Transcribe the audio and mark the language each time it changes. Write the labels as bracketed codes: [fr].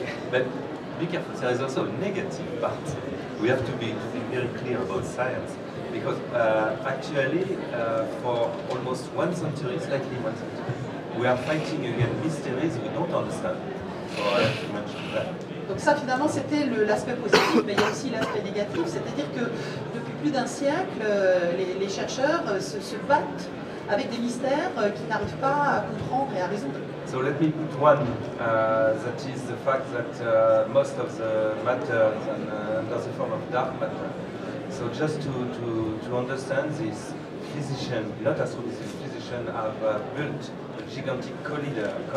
[en] But be careful, there is also a negative part. We have to be very clear about science because actually for almost 1 century, slightly 1 century, we are fighting against mysteries we don't understand. So I have to mention that. [fr] Donc ça finalement c'était l'aspect positif, mais il y a aussi l'aspect négatif, c'est-à-dire que depuis plus d'un siècle, les chercheurs se battent avec des mystères qu'ils n'arrivent pas à comprendre et à résoudre. [en] So let me put one, that is the fact that most of the matter is under the form of dark matter. So just to understand this, physicians, not astrophysicists, physicians have built a gigantic collider.